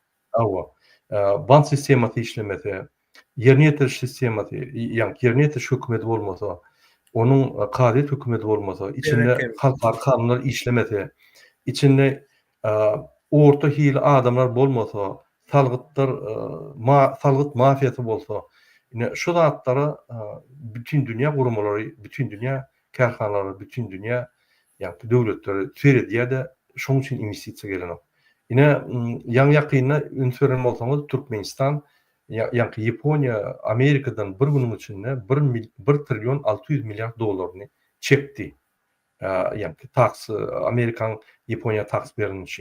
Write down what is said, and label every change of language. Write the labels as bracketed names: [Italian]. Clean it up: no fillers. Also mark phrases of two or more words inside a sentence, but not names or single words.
[Turkmen] bank sistemasy işlemese, ýerine ýetiriş sistemasy, ýani ýerine ýetiriş hökümeti bolmasa, onun kadet hükümeti olmasa, içinde halklar kanunlar işlemese, içinde orta hili adamlar bolmasa, salgıt mafiyası bolsa, şu zatlara bütün dünya gurumalary, bütün dünya karhanalary, bütün dünya ýa-da döwletleri söýrediýär de şoň üçin investisiýa gelenok. Ine ýan-ýakyna ünsüren bolsaňyz Türkmenistan ýa-da Ýaponiýa Amerikadan bir günüň içinde 1 trilyon 600 milyar dollaryny çekdi. Ýa-da taks Amerikan Ýaponiýa taks beren üçin.